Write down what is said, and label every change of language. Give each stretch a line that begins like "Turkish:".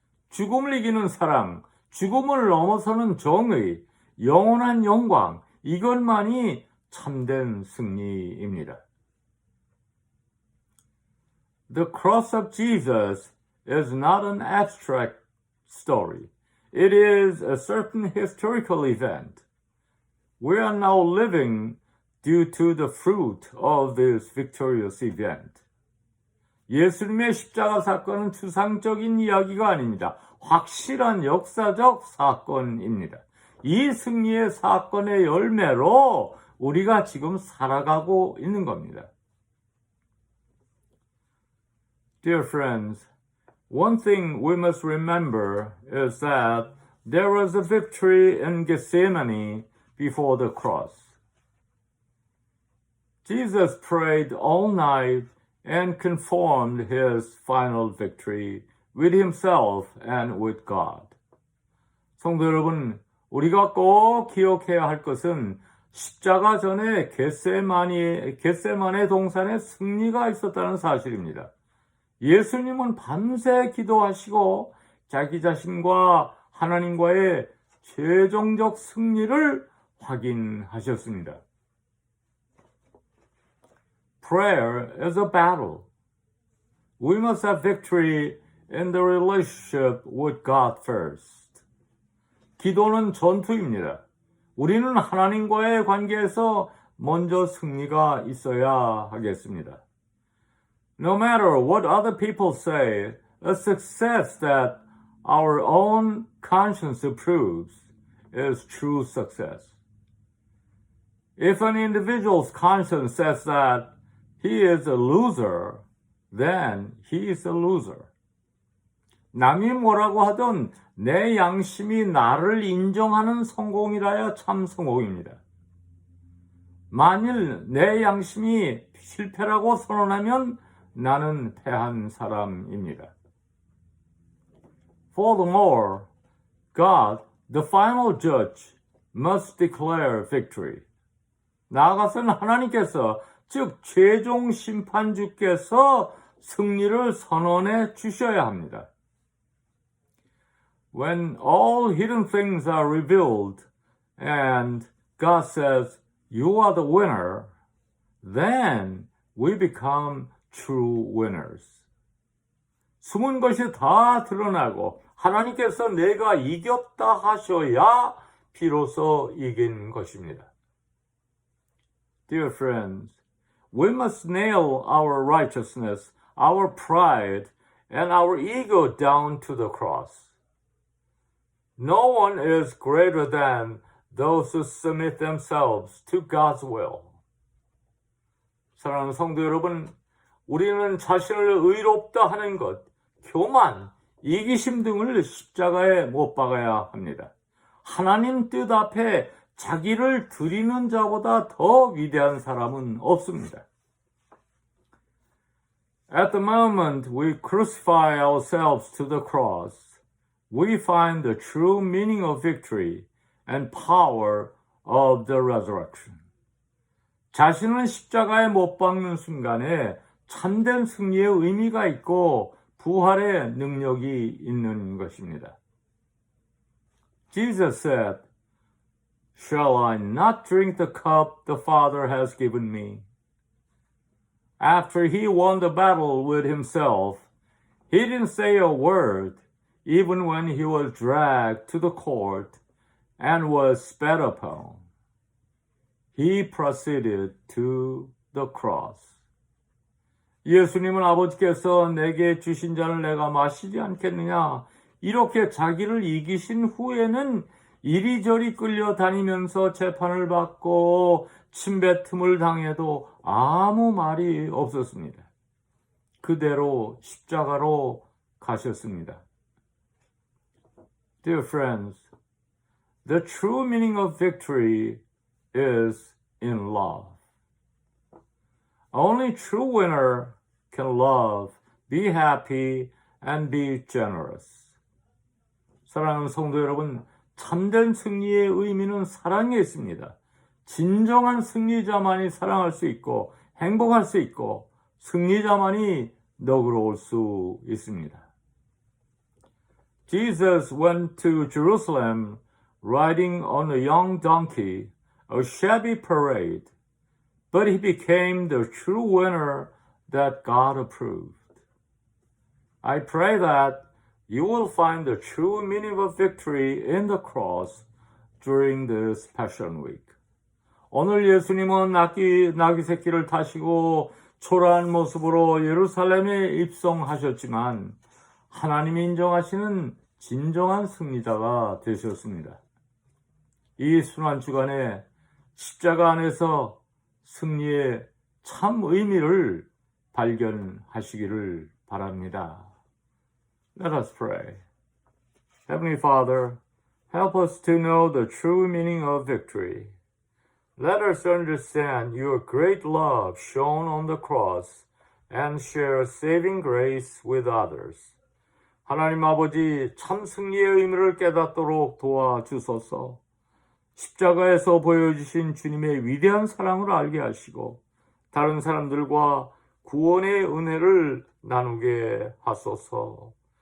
Korean: 죽음을 이기는 사랑, 죽음을 넘어서는 정의, 영원한 영광, 이것만이 참된 승리입니다.
English: The cross of Jesus is not an abstract story. It is a certain historical event. We are now living due to the fruit of this victorious event.
Korean: 예수님의 십자가 사건은 추상적인 이야기가 아닙니다. 확실한 역사적 사건입니다. 이 승리의 사건의 열매로 우리가 지금 살아가고 있는 겁니다.
English: Dear friends, one thing we must remember is that there was a victory in Gethsemane before the cross. Jesus prayed all night and confirmed his final victory with himself and with God.
Korean: 성도 여러분, 우리가 꼭 기억해야 할 것은 십자가 전에 겟세마네 동산에 승리가 있었다는 사실입니다. 예수님은 밤새 기도하시고 자기 자신과 하나님과의 최종적 승리를 확인하셨습니다.
English: Prayer is a battle. We must have victory in the relationship with God first.
Korean: 기도는 전투입니다. 우리는 하나님과의 관계에서 먼저 승리가 있어야 하겠습니다.
English: No matter what other people say, a success that our own conscience approves is true success. If an individual's conscience says that he is a loser, then he is a loser.
Korean: 남이 뭐라고 하든 내 양심이 나를 인정하는 성공이라야 참 성공입니다. 만일 내 양심이 실패라고 선언하면 나는 패한 사람입니다.
English: Furthermore, God, the final judge, must declare victory.
Korean: 나아가서는 하나님께서, 즉 최종 심판주께서 승리를 선언해 주셔야 합니다.
English: When all hidden things are revealed and God says, you are the winner, then we become true winners.
Korean: 숨은 것이 다 드러나고 하나님께서 내가 이겼다 하셔야 비로소 이긴 것입니다.
English: Dear friends, we must nail our righteousness, our pride, and our ego down to the cross. No one is greater than those who submit themselves to God's will.
Korean: 사랑하는 성도 여러분, 우리는 자신을 의롭다 하는 것, 교만, 이기심 등을 십자가에 못 박아야 합니다. 하나님 뜻 앞에 자기를 드리는 자보다 더 위대한 사람은 없습니다.
English: At the moment we crucify ourselves to the cross, we find the true meaning of victory and power of the resurrection.
Korean: 자신을 십자가에 못 박는 순간에 참된 승리의 의미가 있고 부활의 능력이 있는 것입니다.
English: Jesus said, Shall I not drink the cup the Father has given me? After he won the battle with himself, he didn't say a word, even when he was dragged to the court and was spat upon. He proceeded to the cross.
Korean: 예수님은 아버지께서 내게 주신 잔을 내가 마시지 않겠느냐, 이렇게 자기를 이기신 후에는 이리저리 끌려다니면서 재판을 받고 침뱉음을 당해도 아무 말이 없었습니다. 그대로 십자가로 가셨습니다.
English: Dear friends, the true meaning of victory is in love. Only true winner can love, be happy, and be generous.
Korean: 사랑하는 성도 여러분, 참된 승리의 의미는 사랑에 있습니다. 진정한 승리자만이 사랑할 수 있고 행복할 수 있고 승리자만이 너그러울 수 있습니다.
English: Jesus went to Jerusalem riding on a young donkey, a shabby parade, but he became the true winner that God approved. I pray that you will find the true meaning of victory in the cross during this Passion Week.
Korean: 오늘 예수님은 나귀 새끼를 타시고 초라한 모습으로 예루살렘에 입성하셨지만 하나님이 인정하시는 진정한 승리자가 되셨습니다. 이 순환 주간에 십자가 안에서 승리의 참 의미를 발견하시기를 바랍니다.
English: Let us pray. Heavenly Father, help us to know the true meaning of victory. Let us understand your great love shown on the cross and share saving grace with others.
Korean: 하나님 아버지, 참 승리의 의미를 깨닫도록 도와주소서. 십자가에서 보여주신 주님의 위대한 사랑을 알게 하시고 다른 사람들과 구원의 은혜를 나누게 하소서.